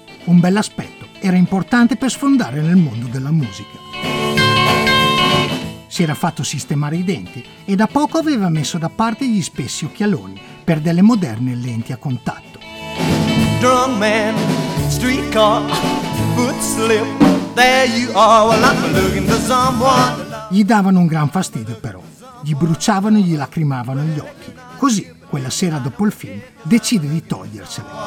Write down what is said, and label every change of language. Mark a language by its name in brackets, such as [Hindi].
[Italian] Un bell'aspetto era importante per sfondare nel mondo della musica. Si era fatto sistemare i denti e da poco aveva messo da parte gli spessi occhialoni per delle moderne lenti a contatto. [English] Drunk man, streetcar, foot slip, there you are, well, I'm looking for someone. [Italian] Gli davano un gran fastidio, però. Gli bruciavano e gli lacrimavano gli occhi. Così, quella sera dopo il film, decide di togliersele.